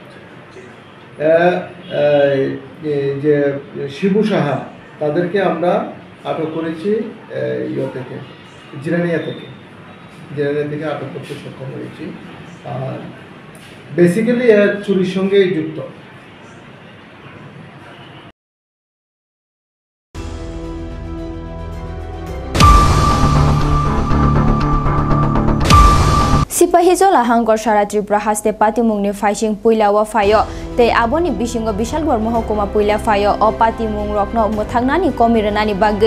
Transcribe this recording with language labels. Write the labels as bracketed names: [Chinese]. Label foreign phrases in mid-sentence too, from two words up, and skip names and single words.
[Bangla] যে শিবু সাহা তাদেরকে আমরা আটক করেছি জিরানিয়া থেকে আটক করতে সক্ষম হয়েছি। আর বেসিক্যালি চুরির সঙ্গে যুক্ত। [Kok Borok] Sipahijola hangor sara Tripura haste pati mungni faising puila wa fayo te aboni bisingo Bishalgor mohokuma puila fayo o pati mung rokno muthagnani komiranani bagge